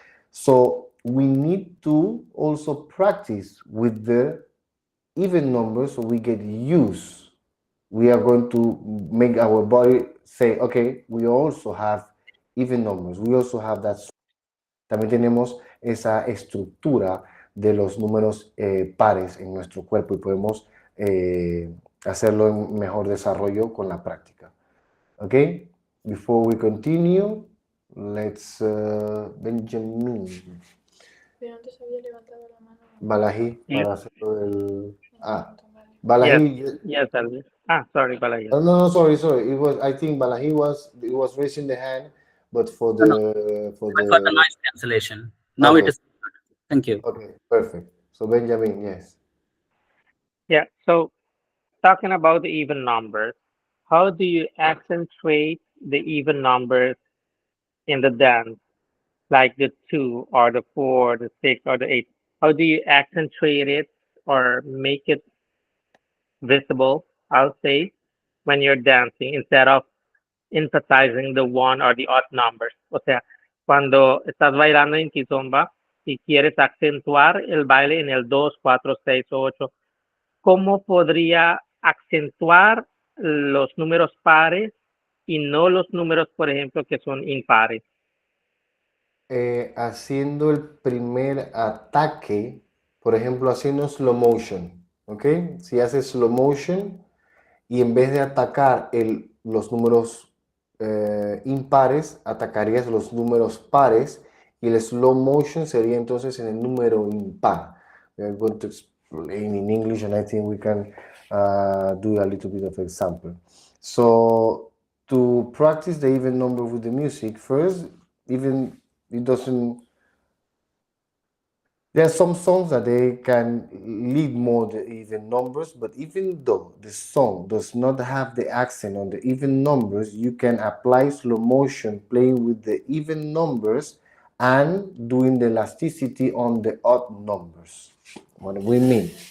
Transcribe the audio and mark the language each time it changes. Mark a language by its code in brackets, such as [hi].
[en] So we need to also practice with the even numbers so we get used. We are going to make our body say, okay, we also have even numbers. We also have that. [es] También tenemos esa estructura de los números pares en nuestro cuerpo y podemos hacerlo en mejor desarrollo con la práctica. [en] Okay? Before we continue, let's Benjamin. [es] Pero antes había levantado la mano. Balaji, [en] Yeah. [es] para hacerlo del... Balaji. [en] Yes, Alvin. Sorry, Balaji. No, sorry. It was, I think Balaji was raising the hand, but for the... I got the noise cancellation. Now Okay. it is. Thank you. Okay, perfect. So Benjamin, yes. Yeah, so talking about the even numbers, how do you accentuate the even numbers in the dance, like the 2 or the 4, the 6 or the 8? How do you accentuate it or make it visible, I'll say, when you're dancing instead of emphasizing the 1 or the odd numbers? [es] O sea, cuando estás bailando en kizomba y quieres acentuar el baile en el 2, 4, 6 o 8, ¿cómo podría acentuar los números pares y no los números, por ejemplo, que son impares? Haciendo el primer ataque, por ejemplo, haciendo slow motion, ¿ok? Si haces slow motion y en vez de atacar los números impares, atacarías los números pares y el slow motion sería entonces en el número impar. [en] We are going to explain in English and I think we can do a little bit of example. So to practice the even number with the music, first, even it doesn't. There are some songs that they can lead more the even numbers, but even though the song does not have the accent on the even numbers, you can apply slow motion playing with the even numbers and doing the elasticity on the odd numbers. What do we mean?